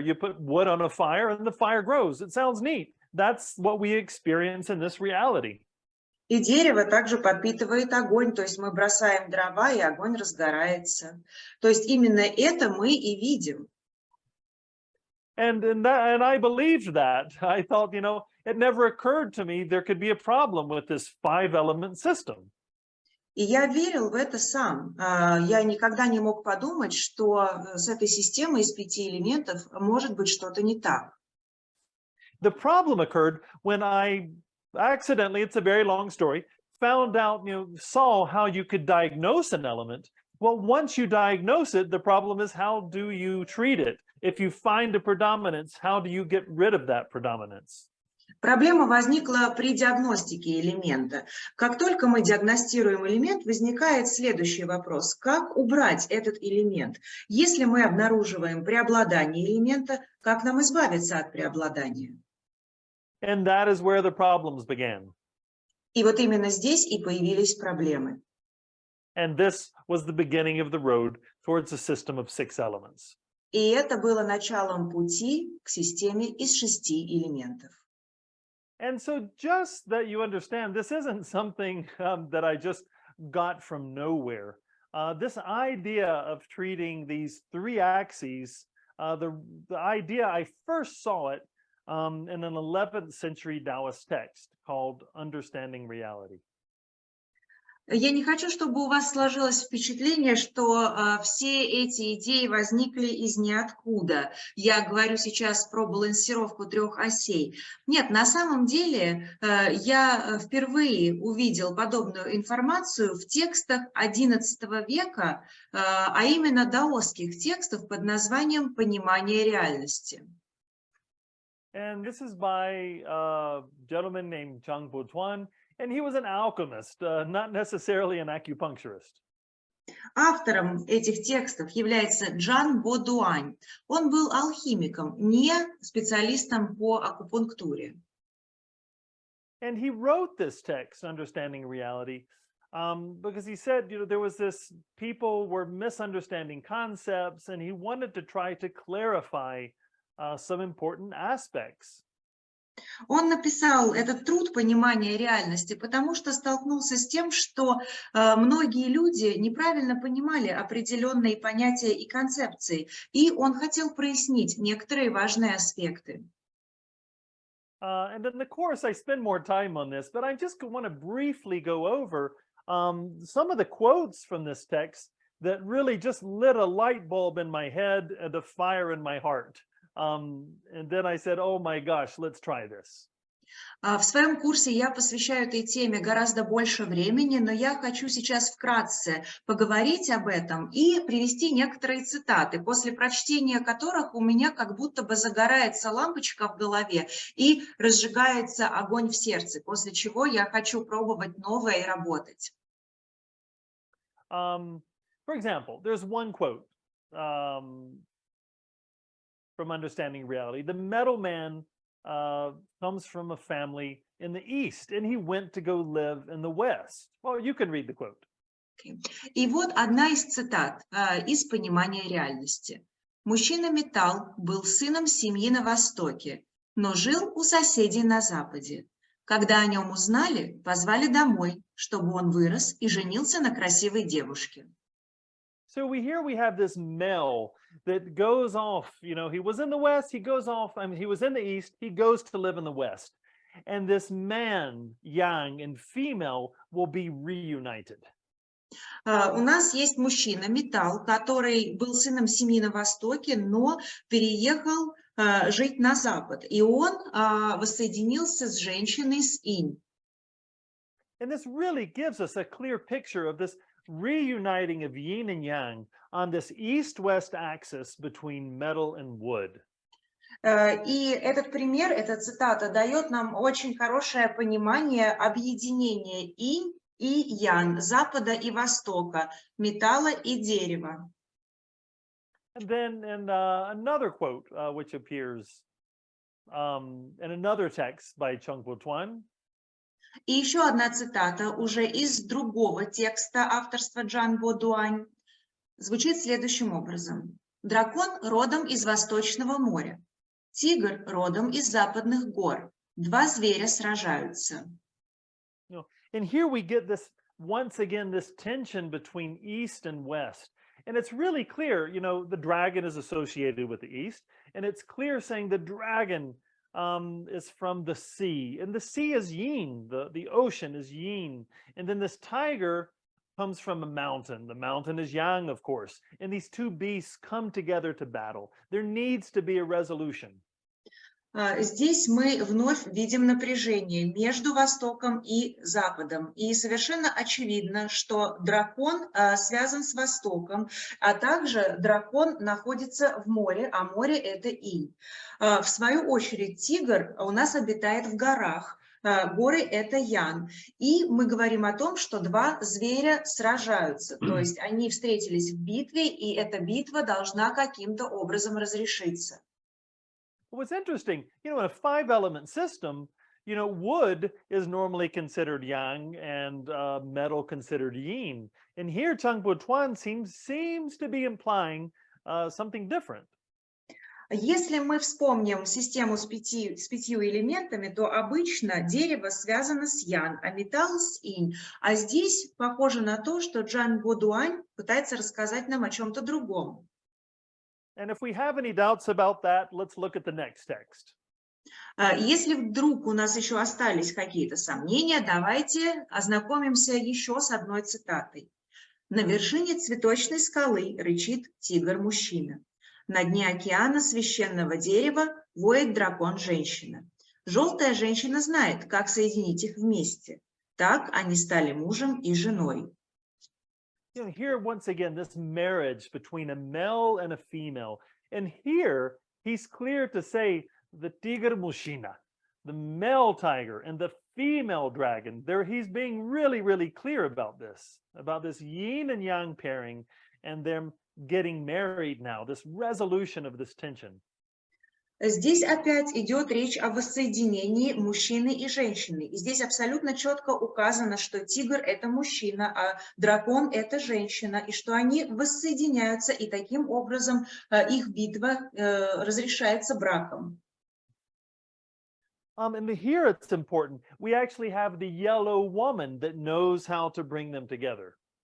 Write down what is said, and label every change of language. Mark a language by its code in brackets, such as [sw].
[en] You put wood on a fire and the fire grows. It sounds neat. That's what we experience in this reality. [ru] И дерево также подпитывает огонь, то есть мы бросаем дрова, и огонь разгорается. То есть именно это мы и видим. [en] And I believed that. I thought, you know, it never occurred to me there could be a problem with this 5-element system. [ru] И я верил в это сам. Я никогда не мог подумать, что с этой системой из 5 элементов может быть что-то не так. [en] The problem occurred when I accidentally, it's a very long story, found out, saw how you could diagnose an element. Well, once you diagnose it, the problem is how do you treat it? If you find a predominance, how do you get rid of that predominance? [ru] Проблема возникла при диагностике элемента. Как только мы диагностируем элемент, возникает следующий вопрос. Как убрать этот элемент? Если мы обнаруживаем преобладание элемента, как нам избавиться от преобладания? [en] And that is where the problems began. [ru] И вот именно здесь и появились проблемы. [en] And this was the beginning of the road towards a system of 6 elements. [ru] И это было началом пути к системе из 6 элементов. [en] And so just that you understand, this isn't something that I just got from nowhere. This idea of treating these 3 axes, the idea, I first saw it in an 11th century Taoist text called Understanding Reality. [ru] Я не хочу, чтобы у вас сложилось впечатление, что все эти идеи возникли из ниоткуда. Я говорю сейчас про балансировку 3 осей. Нет, на самом деле я впервые увидел подобную информацию в текстах XI века, а именно даосских текстов под названием «Понимание реальности». [en] And this is by a gentleman named Zhang Botuan. And he was an alchemist, not necessarily an acupuncturist. [ru] Автором этих текстов является Джан Бодуань. Он был алхимиком, не специалистом по акупунктуре. [en] And he wrote this text, Understanding Reality, because he said, there was this, people were misunderstanding concepts, and he wanted to try to clarify some important aspects. [ru] Он написал этот труд «Понимание реальности», потому что столкнулся с тем, что многие люди неправильно понимали определенные понятия и концепции, и он хотел прояснить некоторые важные аспекты. [en] And in the course, I spend more time on this, but I just want to briefly go over some of the quotes from this text that really just lit a light bulb in my head and a fire in my heart. And then I said, oh my gosh, let's try this. [ru] В своем курсе я посвящаю этой теме гораздо больше времени, но я хочу сейчас вкратце поговорить об этом и привести некоторые цитаты, после прочтения которых у меня как будто бы загорается лампочка в голове и разжигается огонь в сердце, после чего я хочу пробовать новое и работать. [en] For example, there's one quote from Understanding Reality. The metal man comes from a family in the East, and he went to go live in the West. Well, you can read the quote. [ru] И вот одна из цитат из «Понимания реальности». Мужчина-металл был сыном семьи на Востоке, но жил у соседей на Западе. Когда о нем узнали, позвали домой, чтобы он вырос и женился на красивой девушке. [en] So we have this male that goes off, he was in the West, he goes off, he was in the East, he goes to live in the West. And this man, yang, and female will be reunited. [ru] У нас есть мужчина, металл, который был сыном семьи на Востоке, но переехал жить на Запад. И он воссоединился с женщиной с инь. [en] And this really gives us a clear picture of this reuniting of yin and yang on this east-west axis between metal and wood. [ru] И этот пример, эта цитата дает нам очень хорошее понимание объединения инь и ян, запада и востока, металла и дерева. [en] And then in another quote, which appears in another text by Chung-Po Tuan. [ru] И еще одна цитата уже из другого текста авторства Чжан-По Туань звучит следующим образом. Дракон родом из Восточного моря. Тигр родом из Западных гор. Два зверя сражаются. [en] And here we get this, once again, this tension between East and West. And it's really clear, the dragon is associated with the East. And it's clear saying the dragon is from the sea. And the sea is yin, the ocean is yin. And then this tiger comes from a mountain. The mountain is yang, of course. And these two beasts come together to battle. There needs to be a resolution. [ru] Здесь мы вновь видим напряжение между Востоком и Западом. И совершенно очевидно, что дракон связан с Востоком, а также дракон находится в море, а море – это инь. В свою очередь тигр у нас обитает в горах. Горы – это ян. И мы говорим о том, что два зверя сражаются. То есть они встретились в битве, и эта битва должна каким-то образом разрешиться. [en] What's interesting, in a 5-element system, wood is normally considered yang and metal considered yin. And here Chung-Po Tuan seems to be implying something different. [ru] Если мы вспомним систему с пятью элементами, то обычно дерево связано с ян, а металл с инь. А здесь похоже на то, что Чжан-По Туань пытается рассказать нам о чем-то другом. [en] And if we have any doubts about that, let's look at the next text. [ru] Если вдруг у нас еще остались какие-то сомнения, давайте ознакомимся еще с одной цитатой. На вершине цветочной скалы рычит тигр-мужчина. На дне океана священного дерева воет дракон-женщина. Желтая женщина знает, как соединить их вместе. Так они стали мужем и женой. [en] Here, once again, this marriage between a male and a female. And here, he's clear to say the [ru] tigre mushina, [en] the male tiger, and the female dragon. He's being really, really clear about this yin and yang pairing and them getting married now, this resolution of this tension. [ru] Здесь опять идет речь о воссоединении мужчины и женщины. И здесь абсолютно четко указано, что тигр – это мужчина, а дракон – это женщина, и что они воссоединяются, и таким образом их битва разрешается браком. [en] And here it's important. We actually have the yellow woman that knows how to bring them together.